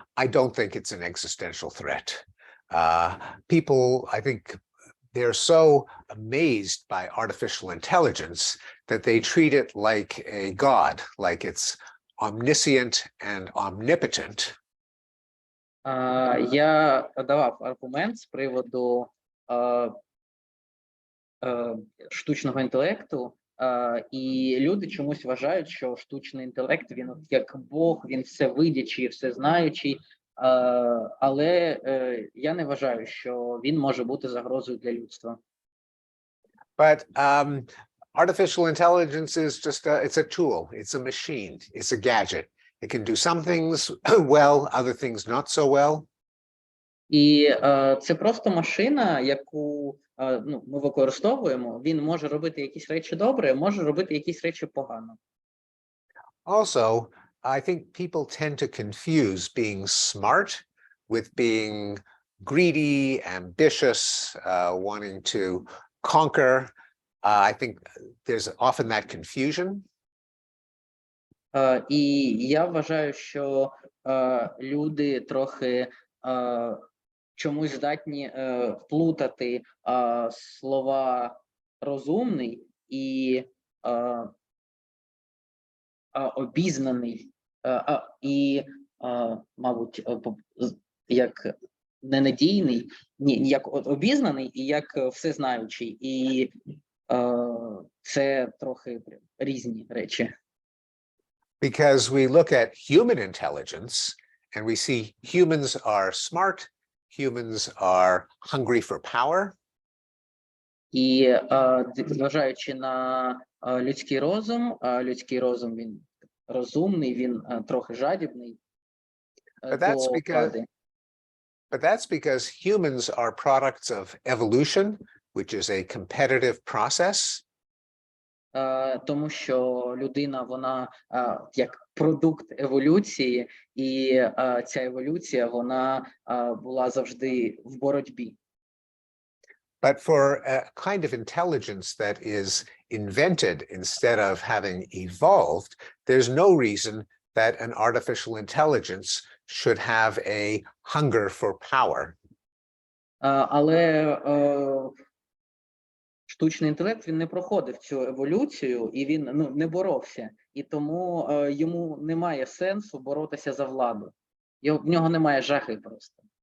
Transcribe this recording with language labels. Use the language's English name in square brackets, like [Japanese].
[English] I don't think it's an existential threat. People, I think, they're so amazed by artificial intelligence that they treat it like a god, like it's omniscient and omnipotent. [Ukrainian] Я давав аргумент з приводу штучного інтелекту, і люди чомусь вважають, що штучний інтелект, він як Бог, він всевидячий, всезнаючий, але я не вважаю, що він може бути загрозою для людства. [English] But artificial intelligence is just it's a tool, it's a machine, it's a gadget. It can do some things well, other things not so well. [Ukrainian] І це просто машина, яку ми використовуємо. Він може робити якісь речі добре, може робити якісь речі погано. [English] Also, I think people tend to confuse being smart with being greedy, ambitious, wanting to conquer. I think there's often that confusion. [Ukrainian] І я вважаю, що люди трохи чомусь здатні вплутати слова розумний і обізнаний, і, мабуть, як ненадійний, як обізнаний і як всезнаючий. І це трохи різні речі. [English] Because we look at human intelligence and we see humans are smart, humans are hungry for power. [Ukrainian] І зважаючи на людський розум він розумний, він трохи жадібний до влади. [English] But that's because humans are products of evolution, which is a competitive process. [Ukrainian] Тому що людина, вона як продукт еволюції, і ця еволюція, вона була завжди в боротьбі. [English] But for a kind of intelligence that is invented instead of having evolved, there's no reason that an artificial intelligence should have a hunger for power. [Ukrainian] Але штучний інтелект, він не проходив цю еволюцію, і він не боровся. І тому йому немає сенсу боротися за владу. В нього немає жахи просто.